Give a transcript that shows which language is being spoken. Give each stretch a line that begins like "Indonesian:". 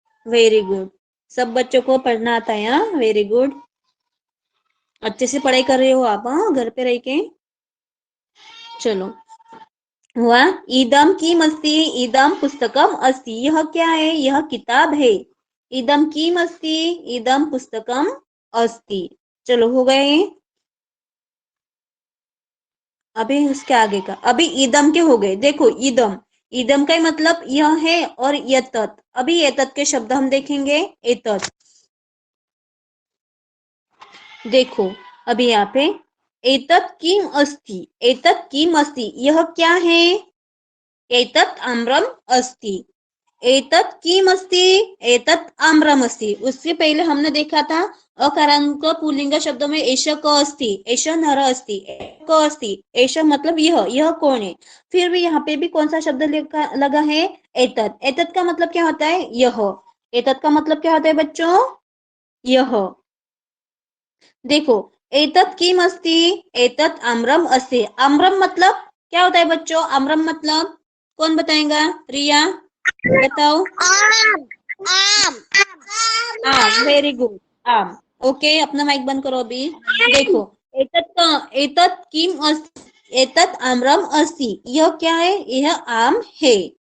English: Very good.
Hindi: सब बच्चों को पढ़ना आता है, हाँ,
English: Very good.
Hindi: अच्छे से पढ़ाई कर रहे हो आप, हाँ, घर पे रह के। चलो हुआ,
Sanskrit: इदम किम अस्ति, इदम पुस्तकम अस्ति,
Hindi: यह क्या है, यह किताब है।
Sanskrit: इदम किम अस्ति, इदम पुस्तकम अस्ति।
Hindi: चलो हो गए। अभी उसके आगे का, अभी इदम के हो गए। देखो इदम, इदम का मतलब यह है, और एतत्, अभी एतत् के शब्द हम देखेंगे, एतत्। देखो अभी यहाँ पे
Sanskrit: एतत् किम अस्ति, एतत् किम अस्ति, यह क्या है, एतत् आम्रम अस्ति,
Hindi: एतत् किम अस्ति, एतत् आम्रम अस्ति। उससे पहले हमने देखा था अकारांत पुल्लिंग शब्दों में
Sanskrit: एष क अस्ति, एष नर अस्ति, क अस्ति,
Hindi: एष मतलब यह कौन है। फिर भी यहाँ पे भी कौन सा शब्द लगा है, एतत्। एतत् का मतलब क्या होता है, यह। एतत् का मतलब क्या होता है बच्चों, यह।
Sanskrit: देखो एतत् किम अस्ति, एतत् आम्रम अस्ति।
Hindi: आम्रम मतलब क्या होता है बच्चों, आम्रम मतलब कौन बताएगा, रिया बताओ। आम। आम। आम,
English: very good,
Hindi: आम। ओके, अपना माइक बंद करो अभी। देखो
Sanskrit: एतत् किम अस्ति, एतत् आम्रम अस्ति,
Hindi: यह क्या है, यह आम है।